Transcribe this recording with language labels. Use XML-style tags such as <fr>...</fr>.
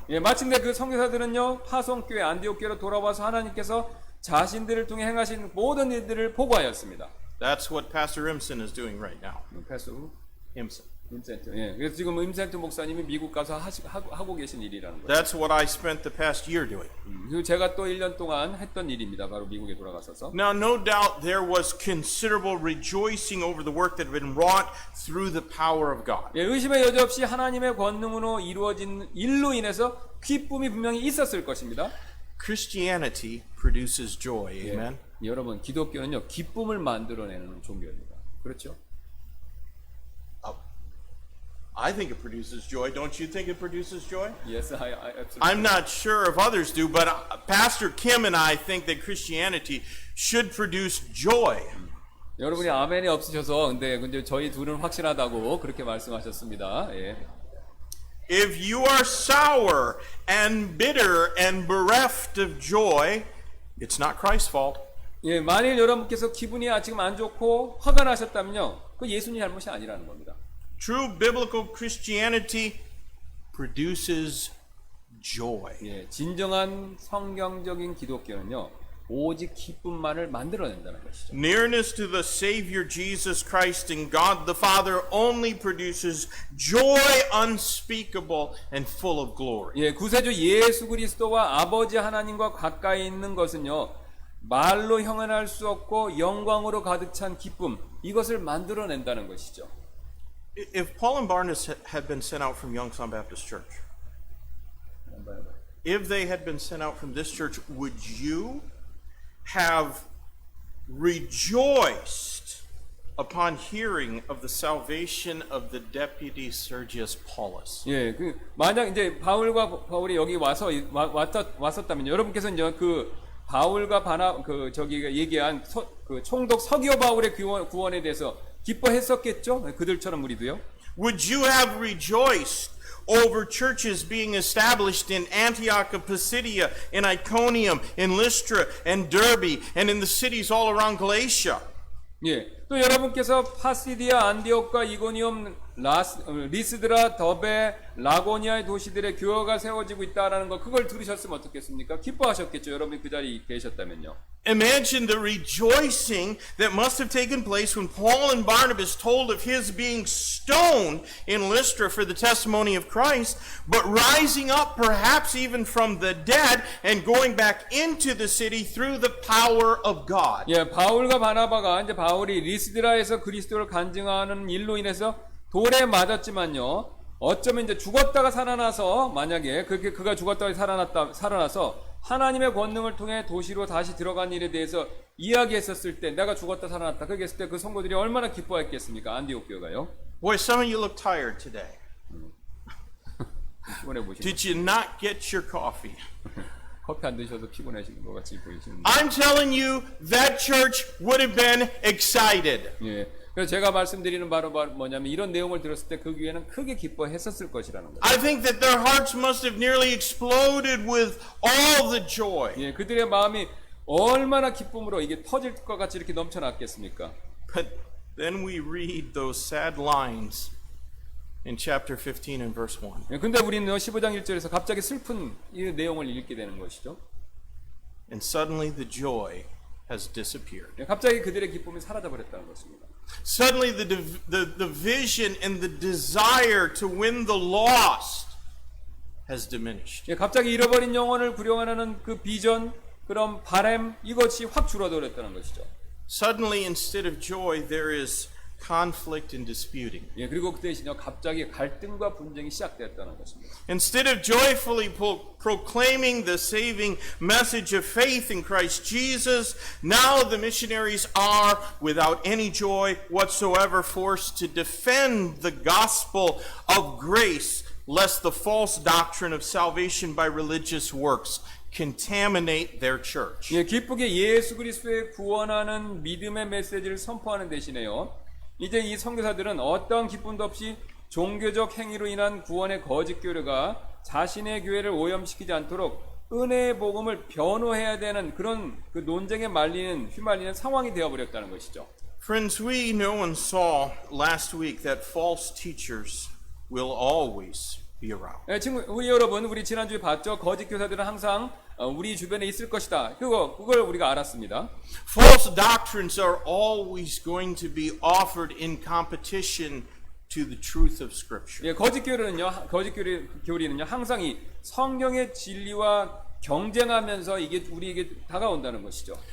<ko>예, 마침내 그 선교사들은요 파송교회 안디옥 교회로 돌아와서 하나님께서 자신들을 통해 행하신 모든 일들을 보고하였습니다.</ko> <en>That's what Pastor Imsen is doing right now.</en> <ko>패스</ko> <en>Imsen.</en> <ko>임센트. 예. 그래서 지금 임센트 목사님이 미국 가서 하고 계신 일이라는 거예요.</ko> <en>That's what I spent the past year doing.</en> <ko>그리고 제가 또 1년 동안 했던 일입니다. 바로 미국에 돌아가서서.</ko> <en>Now, no doubt there was considerable rejoicing over the work that had been wrought through the power of God.</en> <ko>예, 의심의 여지 없이 하나님의 권능으로 이루어진 일로 인해서 기쁨이 분명히 있었을 것입니다.</ko> <en>Christianity produces joy. Amen.</en> <ko>예, 여러분, 기독교는요 기쁨을 만들어내는 종교입니다. 그렇죠?</ko> <en>I think it produces joy. Don't you think it produces joy? Yes, I absolutely. I'm not sure if others do, but Pastor Kim and I think that Christianity should produce joy.</en> <ko>여러분이 아멘이 없으셔서 근데 저희 둘은 확실하다고 그렇게 말씀하셨습니다. 예.</ko> <en>If you are sour and bitter and bereft of joy, it's not Christ's fault.</en> <ko>예, 만일 여러분께서 기분이 지금 안 좋고 화가 나셨다면요, 그 예수님 잘못이 아니라는 겁니다.</ko> <en>True biblical Christianity produces joy.</en> <ko>예, 진정한 성경적인 기독교는요, 오직 기쁨만을 만들어낸다는 것이죠.</ko> <en>Nearness to the Savior Jesus Christ and God the Father only produces joy unspeakable and full of glory.</en> <ko>예, 구세주 예수 그리스도와 아버지 하나님과 가까이 있는 것은요, 말로 형언할 수 없고 영광으로 가득 찬 기쁨, 이것을 만들어낸다는 것이죠.</ko> <en>If Paul and Barnabas had been sent out from Yongsan Baptist Church, if they had been sent out from this church, would you have rejoiced upon hearing of the salvation of the deputy Sergius Paulus?</en> <ko>예, 그 만약 이제 바울이 여기 왔었다면 여러분께서 이제 그 바울과 얘기한 그 총독 서기오 바울의 구원에 대해서 기뻐했었겠죠? 그들처럼 우리도요.</ko> <en>Would you have rejoiced over churches being established in Antioch of Pisidia, in Iconium, in Lystra, and Derbe, and in the cities all around Galatia?</en> <ko>예, 또 여러분께서 파시디아, 안디옥과 이고니움, 리스드라, 더베, 라고니아의 도시들의 교회가 세워지고 있다라는 거, 그걸 들으셨으면 어떻겠습니까? 기뻐하셨겠죠. 여러분이 그 자리에 계셨다면요.</ko> <en>Imagine the rejoicing that must have taken place when Paul and Barnabas told of his being stoned in Lystra for the testimony of Christ, but rising up perhaps even from the dead and going back into the city through the power of God.</en> <ko>예, 바울과 바나바가 이제 바울이 리스드라에서 그리스도를 간증하는 일로 인해서 돌에 맞았지만요, 어쩌면 이제 죽었다가 살아나서, 만약에 그가 죽었다가 살아나서 하나님의 권능을 통해 도시로 다시 들어간 일에 대해서 이야기했었을 때, 내가 죽었다 살아났다 그렇게 했을 때 그 성도들이 얼마나 기뻐했겠습니까? 안디옥 교회가요.</ko> <en>Boy, some of you look tired today.</en> <ko>피곤해 보시는.</ko> <en>Did you not get your coffee?</en> <ko>커피 안 드셔서 피곤하신 것 같이 보이시는데.</ko> <en>I'm telling you, that church would have been excited.</en> <ko>예. 그래서 제가 말씀드리는 바로 뭐냐면 이런 내용을 들었을 때 그 교회는 크게 기뻐했었을 것이라는 거예요.</ko> <en>I think that their hearts must have nearly exploded with all the joy.</en> <ko>예, 그들의 마음이 얼마나 기쁨으로 이게 터질 것 같이 이렇게 넘쳐났겠습니까?</ko> <en>But then we read those sad lines in chapter 15 and verse 1.</en> <ko>예, 근데 우리는 15장 1절에서 갑자기 슬픈 이 내용을 읽게 되는 것이죠.</ko> <en>And suddenly the joy has disappeared.</en> <ko>예, 갑자기 그들의 기쁨이 사라져 버렸다는 것입니다.</ko> <en>Suddenly the vision and the desire to win the lost has diminished.</en> <ko>예, 갑자기 잃어버린 영혼을 구원하는 그 비전, 그런 바람, 이것이 확 줄어들었다는 것이죠.</ko> <en>Suddenly instead of joy there is conflict and disputing.</en> <ko>예, 그리고 그때는요 갑자기 갈등과 분쟁이 시작되었다는 것입니다.</ko> <en>Instead of joyfully proclaiming the saving message of faith in Christ Jesus, now the missionaries are, without any joy whatsoever, forced to defend the gospel of grace, lest the false doctrine of salvation by religious works contaminate their church.</en> <ko>예, 기쁘게 예수 그리스도의 구원하는 믿음의 메시지를 선포하는 대신에요. 이제 이 선교사들은 어떠한 기쁨도 없이 종교적 행위로 인한 구원의 거짓 교류가 자신의 교회를 오염시키지 않도록 은혜의 복음을 변호해야 되는 그런 그 논쟁에 휘말리는 상황이 되어버렸다는 것이죠.</ko> <en>Friends, we know and saw last week that false teachers will always be around.</en> <ko>예, 친구, 우리 여러분, 우리 지난주에 봤죠? 거짓 교사들은 항상 우리 주변에 있을 것이다. 그걸 우리가 알았습니다.</ko> <en>False doctrines are always going to be offered in competition to the truth of Scripture.</en> <ko>예, 거짓 교리는요, 항상 이 성경의 진리와 경쟁하면서 이게 우리에게 다가온다는 것이죠.</ko>